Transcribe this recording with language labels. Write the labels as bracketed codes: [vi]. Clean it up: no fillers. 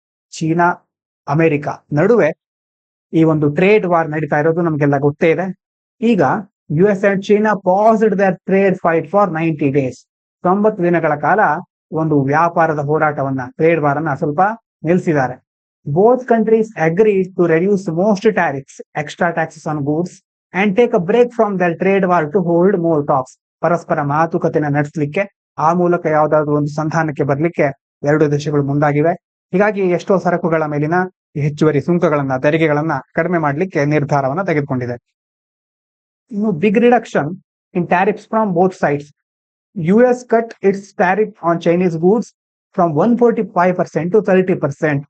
[kn] China America ನಡುವೆ ಈ ಒಂದು ಟ್ರೇಡ್ ವಾರ್ ನಡೀತಾ ಇರೋದು ನಮ್ಗೆಲ್ಲ ಗೊತ್ತೇ ಇದೆ. [en] ಈಗ US and China paused their trade fight for 90 days. [kn] 90 ದಿನಗಳ ಕಾಲ ಒಂದು ವ್ಯಾಪಾರದ ಹೋರಾಟವನ್ನ, ಟ್ರೇಡ್ ವಾರ್ ಅನ್ನ ಸ್ವಲ್ಪ ನಿಲ್ಲಿಸಿದ್ದಾರೆ. [en] Both countries agree to reduce most tariffs, extra taxes on goods and take a break from their trade war to hold more talks. [kn] ಪರಸ್ಪರ ಮಾತುಕತೆನ ನಡೆಸಲಿಕ್ಕೆ, ಆ ಮೂಲಕ ಯಾವುದಾದ್ರೂ ಒಂದು ಸಂಧಾನಕ್ಕೆ ಬರಲಿಕ್ಕೆ ಎರಡು ದೇಶಗಳು ಮುಂದಾಗಿವೆ. ಹೀಗಾಗಿ ಎಷ್ಟೋ ಸರಕುಗಳ ಮೇಲಿನ ಹೆಚ್ಚುವರಿ ಸುಂಕಗಳನ್ನ, ತೆರಿಗೆಗಳನ್ನ ಕಡಿಮೆ ಮಾಡಲಿಕ್ಕೆ ನಿರ್ಧಾರವನ್ನ ತೆಗೆದುಕೊಂಡಿದೆ. [en] ಇನ್ನು big reduction in tariffs from both sides. US cut its tariff on Chinese goods from 145% to 30%.